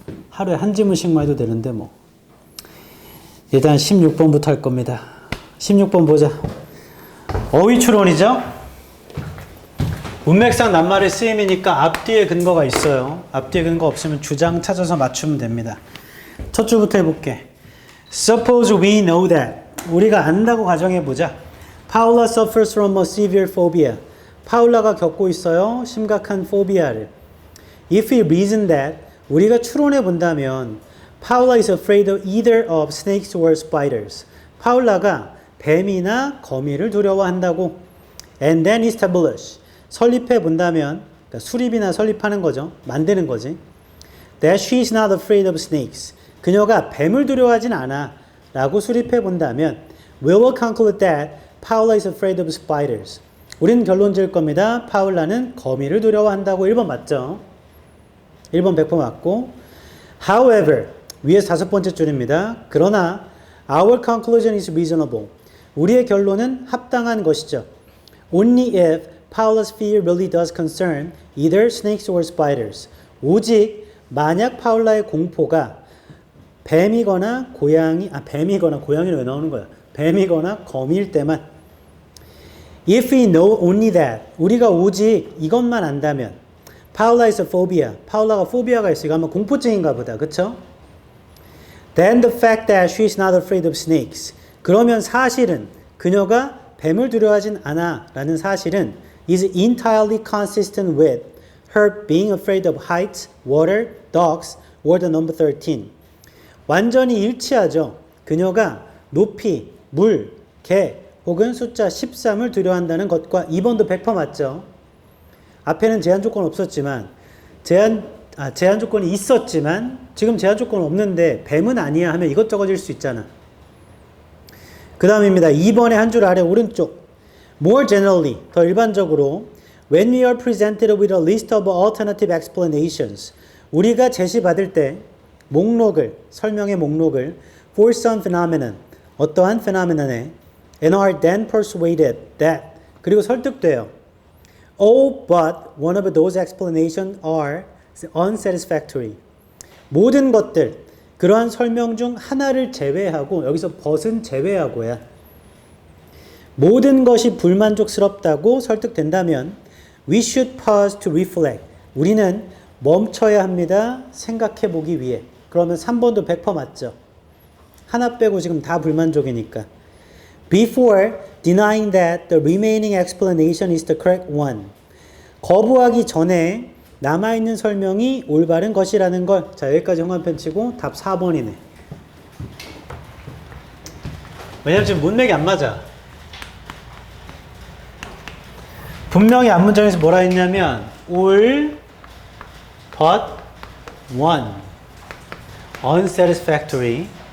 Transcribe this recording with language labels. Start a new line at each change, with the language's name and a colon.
Korean: 하루에 한 지문씩만 해도 되는데 뭐. 일단 16번부터 할 겁니다. 16번 보자. 어휘추론이죠. 문맥상 낱말의 쓰임이니까 앞뒤에 근거가 있어요. 앞뒤에 근거 없으면 주장 찾아서 맞추면 됩니다. 첫 줄부터 해볼게.
English: Suppose we know that.
Korean: 우리가 안다고 가정해보자.
English: Paula suffers from a severe phobia.
Korean: 파울라가 겪고 있어요. 심각한 포비아를.
English: If we reason that.
Korean: 우리가 추론해본다면
English: Paula is afraid of either of snakes or spiders.
Korean: 파울라가 뱀이나 거미를 두려워한다고.
English: And then establish.
Korean: 설립해 본다면, 그러니까 수립이나 설립하는 거죠. 만드는 거지.
English: That she is not afraid of snakes.
Korean: 그녀가 뱀을 두려워하진 않아. 라고 수립해 본다면,
English: we will conclude that Paula is afraid of spiders.
Korean: 우리는 결론 지을 겁니다. 파울라는 거미를 두려워한다고. 1번 맞죠? 1번 100% 맞고.
English: However,
Korean: 위에서 5번째 줄입니다. 그러나,
English: our conclusion is reasonable.
Korean: 우리의 결론은 합당한 것이죠.
English: Only if Paula's fear really does concern either snakes or spiders.
Korean: 오직 만약 파울라의 공포가 뱀이거나 고양이는 왜 나오는 거야? 뱀이거나 거미일 때만.
English: If we know only that.
Korean: 우리가 오직 이것만 안다면.
English: Paula is a phobia.
Korean: 파울라가 포비아가 있어. 이거 아마 공포증인가 보다. 그쵸?
English: Then the fact that she is not afraid of snakes.
Korean: 그러면 사실은 그녀가 뱀을 두려워하진 않아 라는 사실은
English: is entirely consistent with her being afraid of heights, water, dogs, or the number 13.
Korean: 완전히 일치하죠. 그녀가 높이, 물, 개 혹은 숫자 13을 두려워한다는 것과 2번도 100% 맞죠. 앞에는 제한 조건 없었지만 제한 조건이 있었지만 지금 제한 조건 없는데 뱀은 아니야 하면 이것저것일 수 있잖아. 그 다음입니다. 2번의 한 줄 아래 오른쪽.
English: More generally,
Korean: 더 일반적으로
English: when we are presented with a list of alternative explanations
Korean: 우리가 제시받을 때 설명의 목록을
English: for some phenomenon,
Korean: 어떠한 phenomenon에
English: and are then persuaded that
Korean: 그리고 설득돼요.
English: Oh, but one of those explanations are unsatisfactory.
Korean: 모든 것들, 그러한 설명 중 하나를 제외하고, 여기서 벗은 제외하고야. 모든 것이 불만족스럽다고 설득된다면,
English: we should pause to reflect.
Korean: 우리는 멈춰야 합니다. 생각해 보기 위해. 그러면 3번도 100% 맞죠? 하나 빼고 지금 다 불만족이니까.
English: Before denying that the remaining explanation is the correct one.
Korean: 거부하기 전에 남아있는 설명이 올바른 것이라는 걸. 자, 여기까지 형광펜 치고 답 4번이네. 왜냐면 지금 문맥이 안 맞아. 분명히 앞문장에서 뭐라 했냐면
English: all but one unsatisfactory.